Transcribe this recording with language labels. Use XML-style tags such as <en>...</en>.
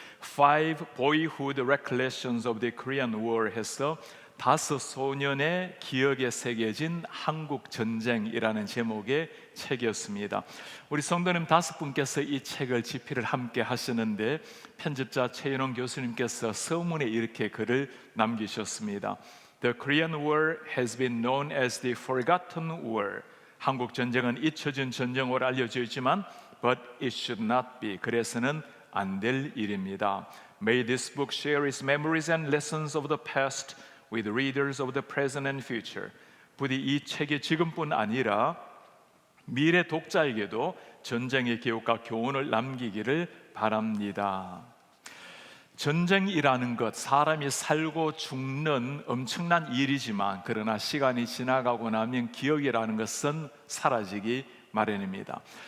<en>Five Boyhood Recollections of the Korean War</en> <ko>해서 5 소년의 기억에 새겨진 한국 전쟁이라는 제목의 책이었습니다. 우리 성도님 5분께서 이 책을 집필을 함께 하시는데 편집자 최인홍 교수님께서 서문에 이렇게 글을 남기셨습니다.</ko> <en>The Korean War has been known as the Forgotten War.</en> <ko>한국 전쟁은 잊혀진 전쟁으로 알려져 있지만</ko> <en>But it should not be.</en> <ko>그래서는 안 될 일입니다.</ko> <en>May this book share its memories and lessons of the past with readers of the present and future.</en> <ko>부디 이 책이 지금뿐 아니라 미래 독자에게도 전쟁의 기억과 교훈을 남기기를 바랍니다. 전쟁이라는 것, 사람이 살고 죽는 엄청난 일이지만 그러나 시간이 지나가고 나면 기억이라는 것은 사라지기 마련입니다.</ko>